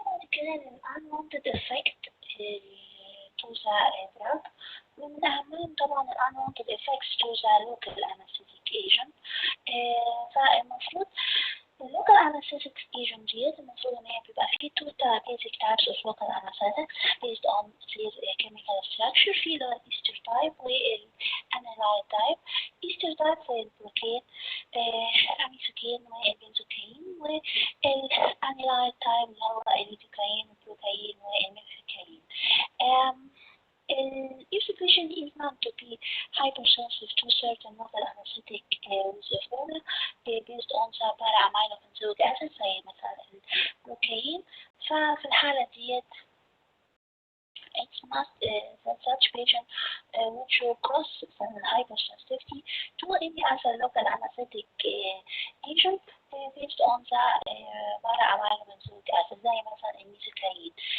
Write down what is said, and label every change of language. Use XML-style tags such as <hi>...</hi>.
<en>كده unwanted effect to the drug</en> <ar>ومن أهمهم طبعا</ar> <en>unwanted effects to the local anesthetic agent.</en> <ar>فالمفروض</ar> <en>local anesthetic agent</en> <ar>ديت المفروض إن هي بيبقى فيه</ar> <en>two basic types of local anesthetics based on their chemical structure.</en> <ar>في اللي هو الإيستر type والأنالايد type. إيستر type زي البروكين الأميثوكين والبنزوكين والأنالايد type اللي هو الليدوكاين والبروكاين والميثوكاين.</ar> <en>If the patient is known to be hypersensitive to certain local anesthetic with based on the para-aminobenzoic acid</en> <ar>زي مثلا البروكاين ففي الحالة ديت</ar> <en>it's must that such patient would show cross hypersensitivity to any other local anesthetic agent based on the para-aminobenzoic acid</en> <ar>زي مثلا الميثوكاين.</ar>